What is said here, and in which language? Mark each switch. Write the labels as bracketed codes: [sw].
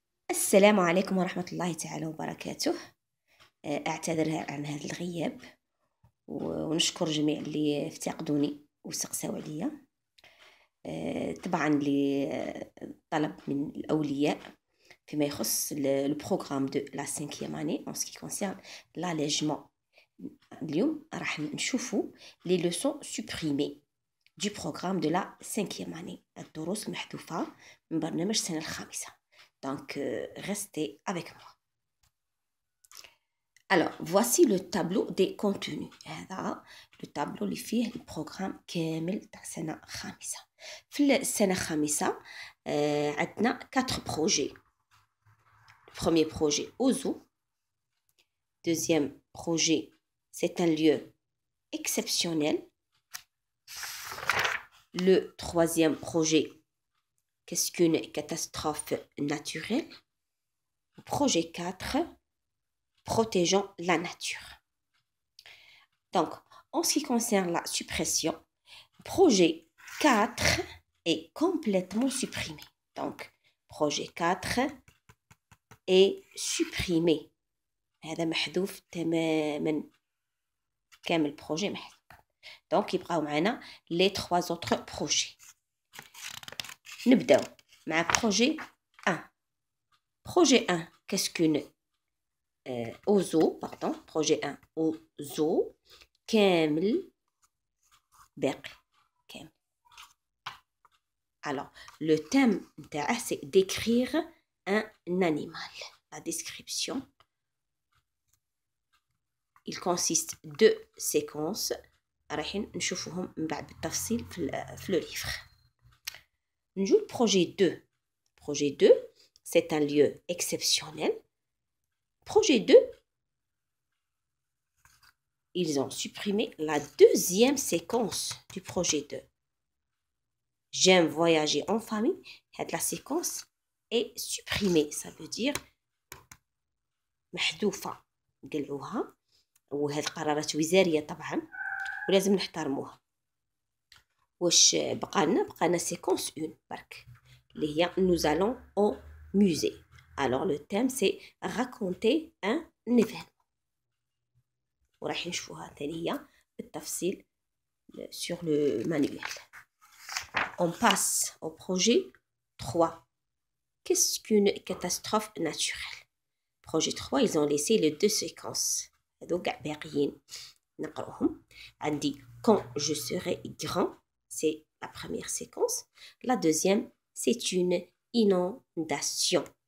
[ar] السلام عليكم ورحمة الله تعالى وبركاته. أعتذر عن هذا الغياب ونشكر جميع اللي افتقدوني وسقساو عليا. طبعا لطلب من الأولياء فيما يخص البروغرام دو لا [fr] 5e année en ce qui concerne l'allègement. [ar] اليوم راح نشوفوا [fr] les leçons supprimées du programme de la 5e année، [ar] الدروس المحذوفة من برنامج السنة الخامسة. [fr] Donc, restez avec moi. Alors, voici le tableau des contenus. [ar] هذا [fr] le tableau [ar] اللي فيه البروغرام كامل تاع سنة خامسة. في السنة الخامسة عندنا 4 projets. [fr] Le premier projet Ozo. Deuxième projet, c'est un lieu exceptionnel. Le troisième projet, qu'est-ce qu'une catastrophe naturelle? Projet 4, protégeons la nature. Donc, en ce qui concerne la suppression, projet 4 est complètement supprimé. Donc, projet 4 est supprimé. [ar] هذا محذوف تماما، كامل projet محذوف. [fr] Donc, [ar] يبقاو معنا [fr] les 3 autres projets. [ar] نبداو مع projet 1. [fr] Projet 1, qu'est-ce qu'une Ozo, pardon, projet 1, Ozo, [ar] كامل باقي كامل. [fr] Alors, le thème [ar] نتاعه [fr] c'est décrire un animal. La description, il consiste de séquences [ar] رايحين نشوفوهم من بعد بالتفصيل في [fr] le livre. [ar] نجو [fr] projet 2. Projet 2, c'est un lieu exceptionnel. Projet 2, ils ont supprimé la deuxième séquence du projet 2. J'aime voyager en famille. La séquence est supprimée. Ça veut dire [ar] محذوفة. قلعوها وهذه قرارات وزارية طبعا ولازم نحترموها. واش بقى لنا séquence 1 برك اللي هي [fr] nous allons au musée. Alors le thème c'est raconter un événement. [ar] وراح نشوفوها ثاني هي بالتفصيل [fr] sur le manuel. On passe au projet 3. Qu'est-ce qu'une catastrophe naturelle? Projet 3, ils ont laissé les 2 séquences. [ar] هذو كاع باقيين نقراوهم. عندي [fr] quand je serai grand, c'est la première séquence. La deuxième, c'est une inondation.